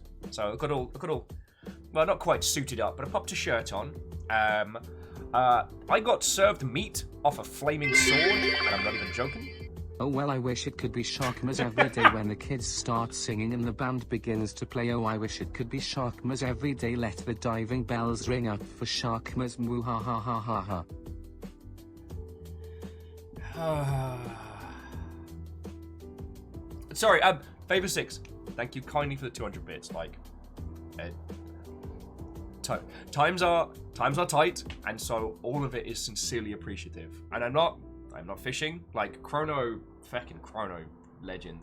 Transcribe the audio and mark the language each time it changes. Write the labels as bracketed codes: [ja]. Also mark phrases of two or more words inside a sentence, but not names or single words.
[en] So I got all, well, not quite suited up, but I popped a shirt on. I got served meat off a flaming sword, and I'm not even joking. Oh well, I wish it could be Sharkmas every day when the kids start singing and the band begins to play. Oh, I wish it could be Sharkmas every day. Let the diving bells ring out for Sharkmas. Moo ha ha ha ha ha. Sorry, Favor 6, thank you kindly for the 200 bits. Like, times are tight, and so all of it is sincerely appreciative. And I'm not fishing. Like Chrono legend.